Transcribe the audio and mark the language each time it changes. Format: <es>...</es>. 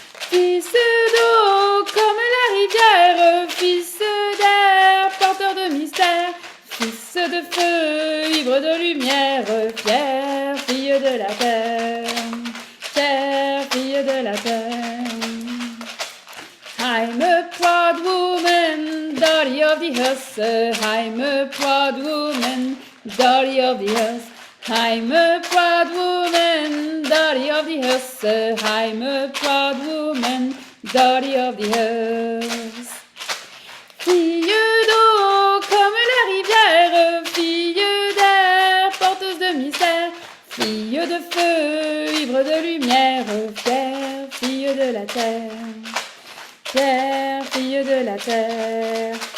<fr>Fils d'eau comme la rivière, fils d'air, porteur de mystère, fils de feu, ivre de lumière, fière fille de la terre, fière fille de la terre.</fr> <en>I'm a proud woman, daughter of the earth. I'm a proud woman, daughter of the earth. I'm a proud woman, daughter of the earth. I'm a proud woman, daughter of the earth.</en> <fr>Fille d'eau comme la rivière, fille d'air, porteuse de mystère, fille de feu, ivre de lumière, fière fille de la terre. Terre, fille de la terre.</fr>